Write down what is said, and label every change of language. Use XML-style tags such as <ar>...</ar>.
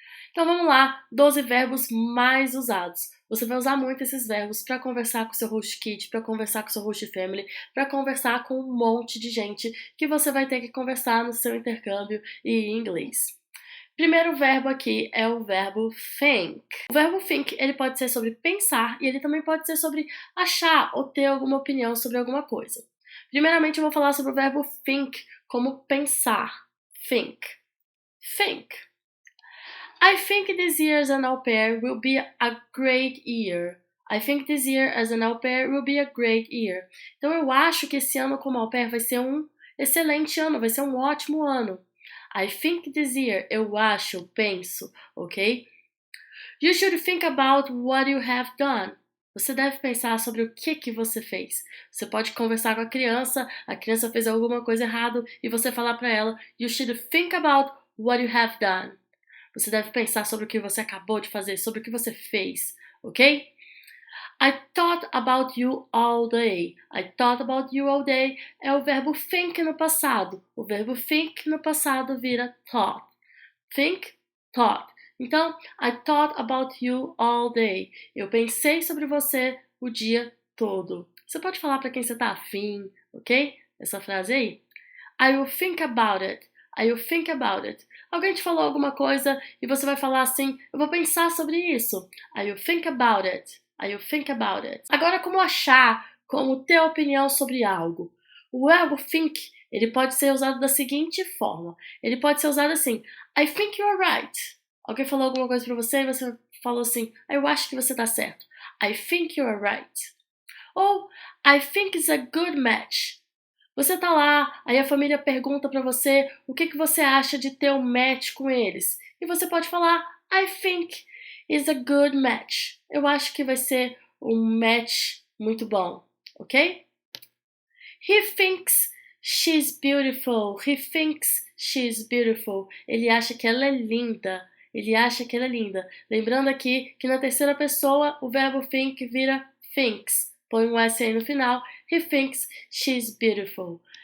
<pt>Então vamos lá, 12 verbos mais usados. Você vai usar muito esses verbos para conversar com seu host kid, para conversar com seu host family, para conversar com um monte de gente que você vai ter que conversar no seu intercâmbio e em inglês. Primeiro verbo aqui é o verbo think. O verbo think, ele pode ser sobre pensar e ele também pode ser sobre achar ou ter alguma opinião sobre alguma coisa. Primeiramente, eu vou falar sobre o verbo think, como pensar.</pt> <en>Think. Think. I think this year as an au pair will be a great year. I think this year as an au pair will be a great year.</en> <pt>Então eu acho que esse ano como au pair vai ser um excelente ano, vai ser um ótimo ano.</pt> <en>I think this year,</en> <pt>eu acho, penso,</pt> <en>ok? You should think about what you have done.</en> <pt>Você deve pensar sobre o que você fez. Você pode conversar com a criança fez alguma coisa errada e você falar para ela,</pt> <en>you should think about what you have done.</en> <pt>Você deve pensar sobre o que você acabou de fazer, sobre o que você fez, ok?</pt> <en>I thought about you all day. I thought about you all day</en> <pt>é o verbo think no passado. O verbo think no passado vira thought. Think, thought.</pt> <en>Então, I thought about you all day.</en> <pt>Eu pensei sobre você o dia todo. Você pode falar para quem você tá afim, ok? Essa frase aí.</pt> <en>I will think about it.</en> <pt>I will think about it. Alguém te falou alguma coisa e você vai falar assim, eu vou pensar sobre isso.</pt> <en>I will think about it. I will think about it.</en> <pt>Agora, como achar, como ter opinião sobre algo? O verbo think, ele pode ser usado da seguinte forma. Ele pode ser usado assim,</pt> <en>I think you're right.</en> <pt>Alguém falou alguma coisa pra você e você falou assim, eu acho que você tá certo.</pt> <en>I think you're right. Ou, I think it's a good match.</en> <pt>Você tá lá, aí a família pergunta pra você o que você acha de ter um match com eles. E você pode falar,</pt> <en>I think it's a good match.</en> <pt>Eu acho que vai ser um match muito bom, ok?</pt> <en>He thinks she's beautiful. He thinks she's beautiful.</en> <pt>Ele acha que ela é linda. Ele acha que ela é linda. Lembrando aqui que na terceira pessoa o verbo think vira thinks. Põe um S aí no final.</pt> <en>He thinks she's beautiful.</en>